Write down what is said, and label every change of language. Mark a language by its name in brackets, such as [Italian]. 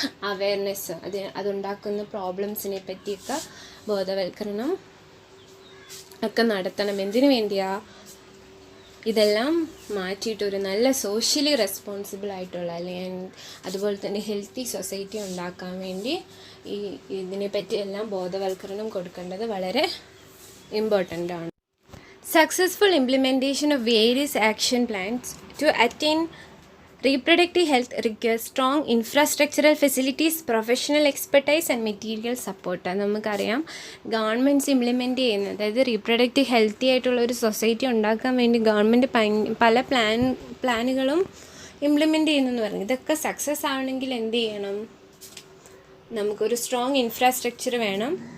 [Malayalam] Awareness, അതുണ്ടാക്കുന്ന പ്രോബ്ലംസിനെ പറ്റിയൊക്കെ ബോധവൽക്കരണം ഒക്കെ നടത്തണം. എന്തിനു വേണ്ടിയാ? ഇതെല്ലാം മാറ്റിയിട്ട് ഒരു നല്ല സോഷ്യലി റെസ്പോൺസിബിൾ ആയിട്ടുള്ള അല്ലെങ്കിൽ അതുപോലെ തന്നെ ഹെൽത്തി സൊസൈറ്റി ഉണ്ടാക്കാൻ വേണ്ടി ഇതിനെപ്പറ്റി എല്ലാം ബോധവൽക്കരണം കൊടുക്കേണ്ടത് വളരെ ഇമ്പോർട്ടൻ്റ് ആണ്. [English] Successful implementation of various action plans to attain reproductive health requires strong infrastructural facilities, professional expertise and material support. [Malayalam] നമുക്കറിയാം ഗവൺമെൻറ്റ്സ് ഇംപ്ലിമെൻറ്റ് ചെയ്യുന്നത്, അതായത് റീപ്രൊഡക്റ്റീവ് ഹെൽത്തി ആയിട്ടുള്ള ഒരു സൊസൈറ്റി ഉണ്ടാക്കാൻ വേണ്ടി ഗവൺമെൻറ് പല പ്ലാനുകളും ഇംപ്ലിമെൻറ്റ് ചെയ്യുന്നു പറഞ്ഞു. ഇതൊക്കെ സക്സസ് ആവണമെങ്കിൽ എന്ത് ചെയ്യണം? നമുക്കൊരു സ്ട്രോങ് ഇൻഫ്രാസ്ട്രക്ചർ വേണം.